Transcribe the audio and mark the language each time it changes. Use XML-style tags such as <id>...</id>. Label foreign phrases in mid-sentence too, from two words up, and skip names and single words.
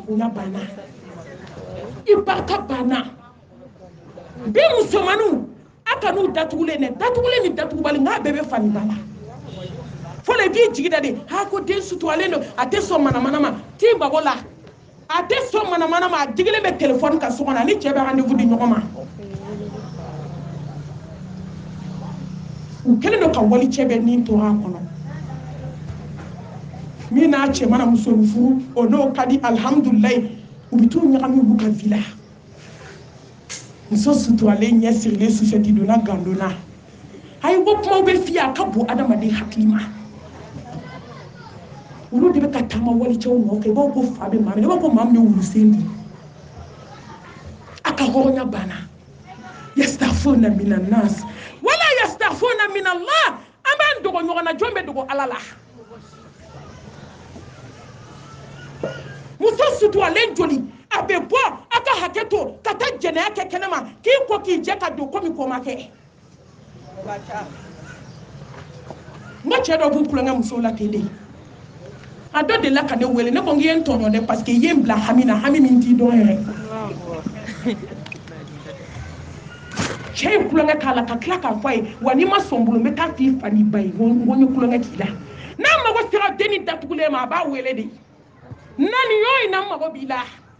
<bm>bonya banna i barika banna den musomanninw a ka n'u datugulen dɛ datugulen ni datugubali nka a bɛɛ bɛ fani ba la fɔlɔ i b'i jigi da de ko den suturalen don a tɛ sɔn manamana ma t'i mago la a tɛ sɔn manamana ma a digilen bɛ telefɔni kan so kɔnɔ a ni cɛ bɛ rendez-vous di ɲɔgɔn ma u kɛlen don ka wali cɛ bɛ nin tora a kɔnɔ min n'a cɛ mana muso furu o n'o ka di alhamdulilayi u bɛ t'u ɲagami u ka vi la muso suturalen ɲɛ sirilen sufɛti donna gandonna ayi ko kumaw bɛ f'i ye a ka bon adamaden hakili ma olu de bɛ ka taama walicɛw nɔfɛ i b'a ko fa bɛ maa min na i b'a ko maa min ye wulusen di a ka hɔrɔnya banna</bm> <ar>يستغفرون من الناس ولا يستغفرون من الله</ar> <bm>an b'an dogo ɲɔgɔn na jɔn bɛ dogo ala la muso suturalen joli a bɛ bɔ a ka hakɛ to ka taa jɛnɛya kɛ kɛnɛma k'i ko k'i jɛ ka don komi ko ma kɛ n ka cɛ dɔ b'u kulonkɛ musow la ten de a dɔ delila ka ne wele ne ko n k'i ye n tɔɲɔ dɛ parce que i ye n bila hami na hami min t'i dɔn yɛrɛ cɛ ye kulonkɛ k'a la ka tila k'a fɔ a ye wa n'i ma sɔn n bolo n bɛ taa f'i fa n'i ba ye n ko n ye kulonkɛ k'i la n'a mago sera denni datugulen ma a b'a wele de nani yo ina mago b'i la</bm>